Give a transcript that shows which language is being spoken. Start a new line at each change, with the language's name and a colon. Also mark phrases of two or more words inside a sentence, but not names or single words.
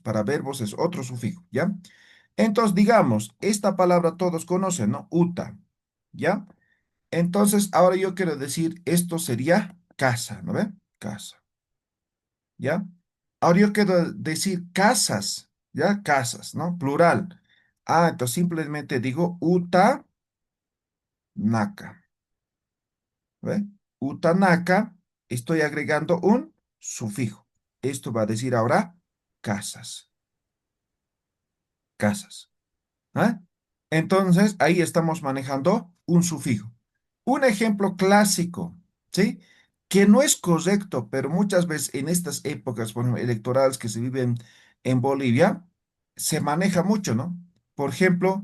Spanish: Para verbos es otro sufijo, ¿ya? Entonces, digamos, esta palabra todos conocen, ¿no? Uta, ¿ya? Entonces, ahora yo quiero decir, esto sería casa, ¿no ve? Casa, ¿ya? Ahora yo quiero decir casas, ¿ya? Casas, ¿no? Plural. Ah, entonces simplemente digo
Aymara: uta, naka,
Spanish: ¿ve?
Aymara: Uta, naka,
Spanish: estoy agregando un sufijo. Esto va a decir ahora casas, casas. ¿Ah? Entonces, ahí estamos manejando un sufijo. Un ejemplo clásico, ¿sí? Que no es correcto, pero muchas veces en estas épocas, por ejemplo, electorales que se viven en Bolivia, se maneja mucho, ¿no?